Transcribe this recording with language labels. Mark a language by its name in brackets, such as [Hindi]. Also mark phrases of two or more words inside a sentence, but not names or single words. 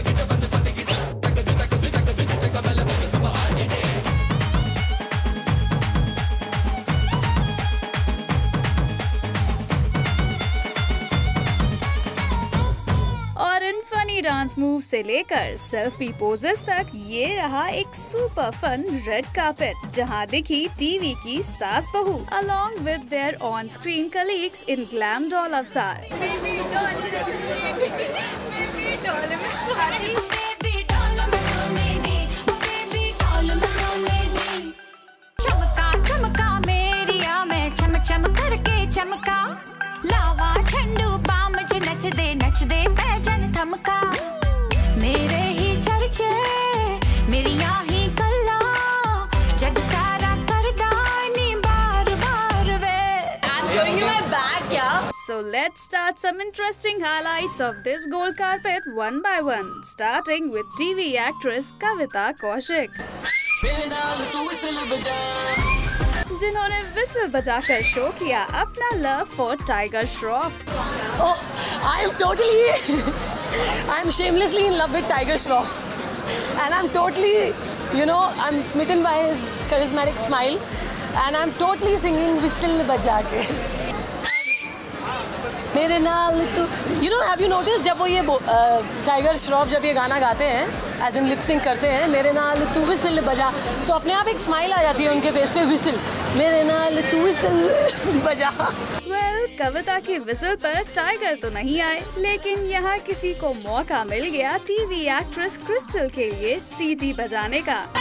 [English] dance move [Hindi] से लेकर [English] selfie poses [Hindi] तक ये रहा एक [English] super fun red carpet, [Hindi] जहां दिखी टीवी की सास बहू [English] along with their on screen colleagues in glam doll avatar. [Punjabi] ਚਮਕਾ ਚਮਕਾ ਮੇਰਿਆ ਮੈਂ ਚਮ ਚਮ ਕਰਕੇ ਚਮਕਾ, ਲਾਵਾ ਝੰਡੂ ਬਾਮ ਜ ਨਚ ਦੇ ਪੈਜਨ ਥਮਕਾ। ਮੇਰੇ ਹੀ ਚਰਚੇ ਮੇਰਿਆ ਹੀ ਕੱਲਾ, ਜਗ ਸਾਰਾ ਕਰਦਾ ਨੀ ਬਾਰ ਬਾਰ ਵੇ। [English] I'm showing you my bag, yeah. So let's start some interesting highlights of this gold carpet one by one, starting with TV actress Kavita Kaushik. [Hindi] जिन्होंने विसल बजाकर शो किया अपना [English] love for [Hindi] टाइगर श्रॉफ। [English] I am shamelessly in love with Tiger Shroff, and I'm totally, I'm smitten by his charismatic smile, and I'm totally singing whistle [Hindi] बजा के। [Punjabi] ਮੇਰੇ ਨਾਲ ਤੂ, [English] have you noticed [Hindi] जब वो ये टाइगर श्रॉफ जब ये गाना गाते हैं, [English] as in lip sync [Hindi] करते हैं, [Punjabi] ਮੇਰੇ ਨਾਲ ਤੂ ਵਿਸਲ ਬਜਾ, [Hindi] तो अपने आप एक स्माइल आ जाती है उनके फेस पे, विसल, [Punjabi] ਮੇਰੇ ਨਾਲ ਤੂ ਵਿਸਲ ਬਜਾ। [Hindi] कविता की विसल पर टाइगर तो नहीं आए, लेकिन यहाँ किसी को मौका मिल गया [English] TV actress [Hindi] क्रिस्टल के लिए सीटी बजाने का।